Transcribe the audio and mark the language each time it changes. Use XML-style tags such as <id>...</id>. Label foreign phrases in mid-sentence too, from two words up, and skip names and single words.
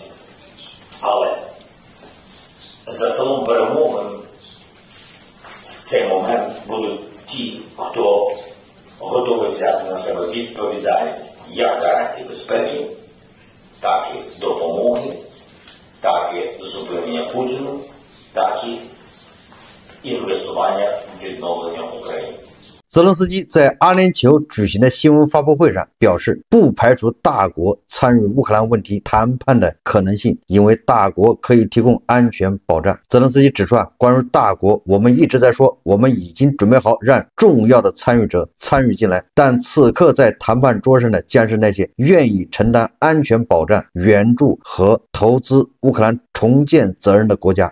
<uk>Але за столом перемовин в цей момент будуть ті, хто готовий взяти на себе відповідальність як гарантії безпеки, так і допомоги, так і зупинення Путіну, так і інвестування в відновлення України.</uk> <zh>泽连斯基在阿联酋举行的新闻发布会上表示，不排除大国参与乌克兰问题谈判的可能性，因为大国可以提供安全保障。泽连斯基指出啊，关于大国，我们一直在说，我们已经准备好让重要的参与者参与进来，但此刻在谈判桌上的将是那些愿意承担安全保障、援助和投资乌克兰重建责任的国家。</zh>